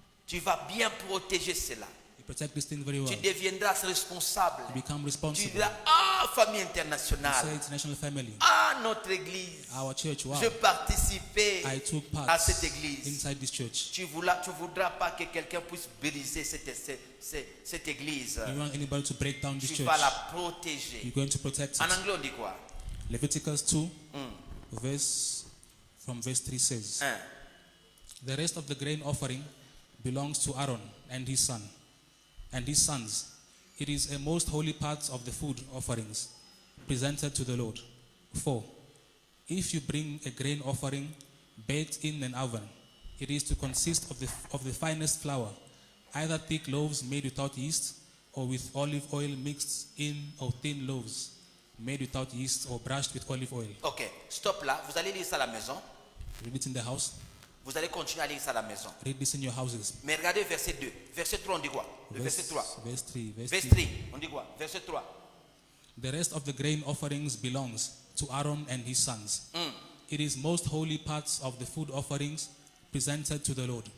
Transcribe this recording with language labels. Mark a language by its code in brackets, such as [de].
[fr] Tu vas bien protéger cela. [en] You protect this thing very well. [fr] Tu deviendras responsable. [en] You become [fr] Tu [en] responsible. [fr] diras, ah, famille [en] You [fr] internationale. [en] say international family. [fr] Ah, notre église. [en] Our church, wow. [fr] Je participais [en] I took [fr] à [en] part [fr] cette église. [en] inside this church. [fr] Tu voudras pas que quelqu'un puisse briser cette église. [en] You want anybody to break down this [fr] Tu [en] church. [fr] vas la protéger. [en] You're going to protect [fr] En [en] it. [fr] anglais, on dit quoi? [en] Leviticus 2, verse 3 says, 1. The rest of the grain offering belongs to Aaron and his sons. It is a most holy part of the food offerings presented to the Lord. 4. If you bring a grain offering baked in an oven, it is to consist of the finest flour, either thick loaves made without yeast, or with olive oil mixed in, or thin loaves made without yeast or brushed with olive oil. [fr] Ok, stop là. Vous allez lire ça à la maison. [en] Read it in the house. [fr] Vous allez continuer à lire ça à la maison. [en] Read this in your houses. [fr] Mais regardez verset 2. Verset 3, on dit quoi? Le verset 3. [en] Verse 3. [fr] Verset 3, on dit quoi? Verset 3. [en] The rest of the grain offerings belongs to Aaron and his sons. It is most holy parts of the food offerings presented to the Lord.